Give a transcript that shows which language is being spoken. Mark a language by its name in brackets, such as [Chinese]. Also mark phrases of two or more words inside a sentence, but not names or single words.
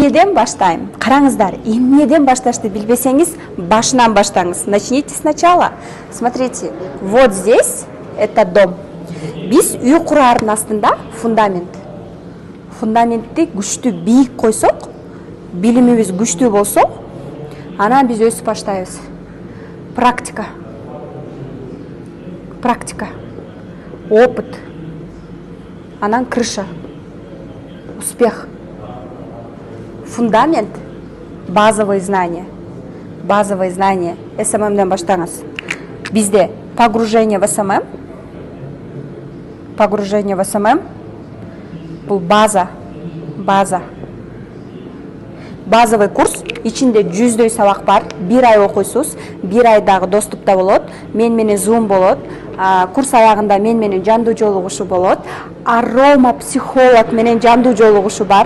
[Kyrgyz] эмнеден баштайм? Караңыздар, эмнеден башташты билбесеңиз, башынан баштаңыз. [Russian] Начните сначала. Смотрите, вот здесь это дом. [Kyrgyz] Биз үй курардын астында фундамент. Фундаментти күчтүү бийик койсок, билимибиз күчтүү болсо, анан биз өсүп баштайбыз. [Russian] Практика. Практика. Опыт. Анан крыша. Успех. Фундамент. Базовые знания. Базовые знания. [Kyrgyz] СММден баштаңыз. Бизде [Russian] погружение в СММ. Погружение в СММ. [Kyrgyz] Бул база. База. [Russian] Базовый курс. [Kyrgyz] Ичинде 100дөй сабак бар. 1 ай окуйсуз. 1 айдагы доступта болот. Мен менен Zoom болот. Курс аягында мен менен жандуу жолугушуу болот. Арома психолог менен жандуу жолугушуу бар.